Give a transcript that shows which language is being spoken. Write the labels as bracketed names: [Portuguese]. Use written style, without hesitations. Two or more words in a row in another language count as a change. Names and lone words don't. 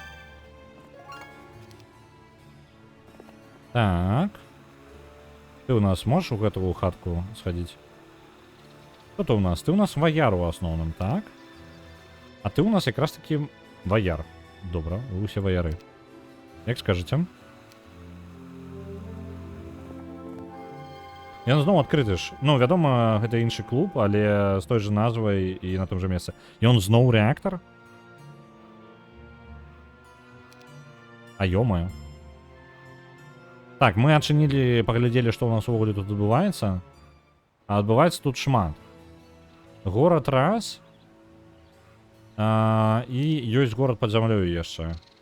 [Russian] Так. Ты у нас можешь в эту хатку сходить? Кто ты у нас? Ты у нас вояр у основном, так? А ты у нас как раз таки вояр. Добро, вы все вояры. Як скажете? [Belarusian] Ён зноў адкрыты ж. Ну, вядома, гэта іншы клуб, але з той же назвай і [Russian] на том же [Belarusian] месцы. Ён зноў рэактар? А ё-моё. Так, мы адчынілі, паглядзелі, што ў нас увогуле тут адбываецца. А адбываецца тут шмат. Горад раз. І ёсць горад пад зямлёю яшчэ.